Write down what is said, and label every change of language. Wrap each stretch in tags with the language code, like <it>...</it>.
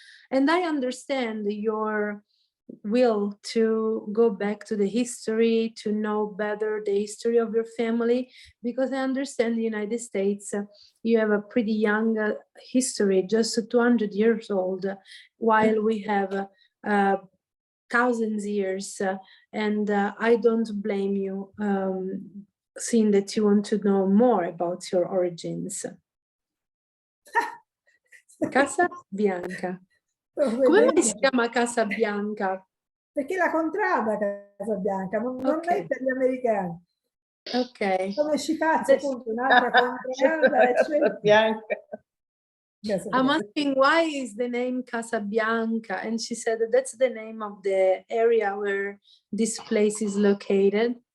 <en>And I understand your will to go back to the history, to know better the history of your family, because I understand the United States, you have a pretty young history, just 200 years old, while we have thousands years, and I don't blame you, seeing that you want to know more about your origins.</en> <it>Casabianca. Come mai si chiama Casabianca? Perché la contrada Casabianca, non è per gli americani. Ok. Come ci faccio appunto un'altra contrada Casabianca.</it> <en>I'm asking why is the name Casabianca, and she said that that's the name of the area where this place is located.</en>